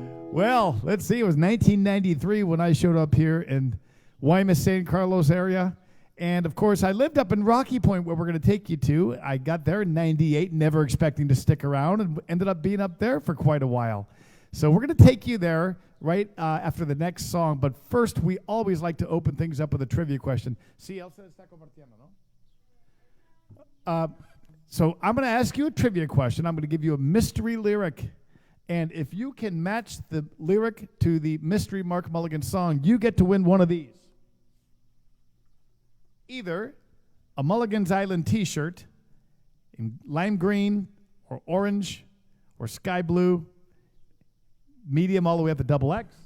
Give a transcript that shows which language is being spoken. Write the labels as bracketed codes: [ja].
[en] Well, let's see. It was 1993 when I showed up here in Guaymas, San Carlos area. And, of course, I lived up in Rocky Point, where we're going to take you to. I got there in 98, never expecting to stick around, and ended up being up there for quite a while. So we're going to take you there right after the next song. But first, we always like to open things up with a trivia question. [es] Sí, Elsa está compartiendo, ¿no? [en] So I'm going to ask you a trivia question. I'm going to give you a mystery lyric. And if you can match the lyric to the mystery Mark Mulligan song, you get to win one of these. Either a Mulligan's Island t-shirt in lime green or orange or sky blue, medium all the way up to XXX.